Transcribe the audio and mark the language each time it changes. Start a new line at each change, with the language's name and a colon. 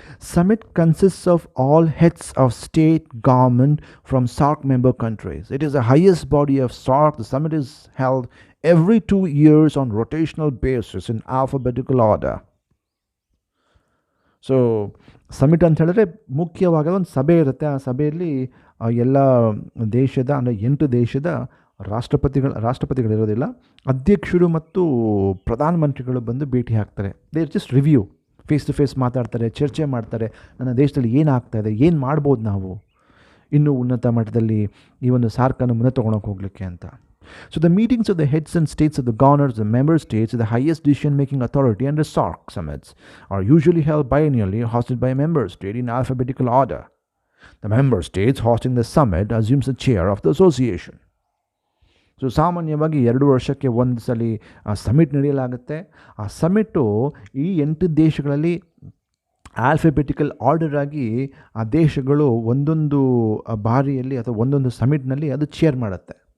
English: Summit consists of all heads of state government from SARC member countries. It is the highest body of SARC. The summit is held every 2 years on rotational basis in alphabetical order.
Kannada: So summit ಅಂತ ಹೇಳಿದ್ರೆ ಮುಖ್ಯವಾಗಿ ಒಂದು ಸಭೆ ಇರುತ್ತೆ. ಆ ಸಭೆಯಲ್ಲಿ ಎಲ್ಲ ದೇಶದ ಅಂದರೆ 8 ದೇಶದ ರಾಷ್ಟ್ರಪತಿಗಳಿರೋದಿಲ್ಲ, ಅಧ್ಯಕ್ಷರು ಮತ್ತು ಪ್ರಧಾನಮಂತ್ರಿಗಳು ಬಂದು ಭೇಟಿ ಹಾಕ್ತಾರೆ.
English: they just review, face to face
Kannada: ಮಾತಾಡ್ತಾರೆ, ಚರ್ಚೆ ಮಾಡ್ತಾರೆ. ನನ್ನ ದೇಶದಲ್ಲಿ ಏನಾಗ್ತಾ ಇದೆ, ಏನು ಮಾಡ್ಬೋದು ನಾವು ಇನ್ನೂ ಉನ್ನತ ಮಟ್ಟದಲ್ಲಿ ಈ ಒಂದು ಸಾರ್ಕನ್ನು ಮುಂದೆ ತೊಗೊಳಕ್ಕೆ ಹೋಗಲಿಕ್ಕೆ ಅಂತ.
English: So the meetings of the heads and states of the governors of the member states, the highest decision-making authority under SARC summits, are usually held biennially, hosted by a member state in alphabetical order. The member states hosting the summit assumes the chair of the association.
Kannada: So ಸಾಮಾನ್ಯವಾಗಿ 2 ವರ್ಷಕ್ಕೆ ಒಂದು ಸಲ summit ನಡೆಯಲಾಗುತ್ತೆ. ಆ ಸಮಿಟ್ಟು ಈ 8 ದೇಶಗಳಲ್ಲಿ alphabetical order ಆಗಿ ಆ ದೇಶಗಳು ಒಂದೊಂದು ಬಾರಿಯಲ್ಲಿ ಅಥವಾ ಒಂದೊಂದು ಸಮಿಟ್ನಲ್ಲಿ ಅದು ಚೇರ್ ಮಾಡುತ್ತೆ.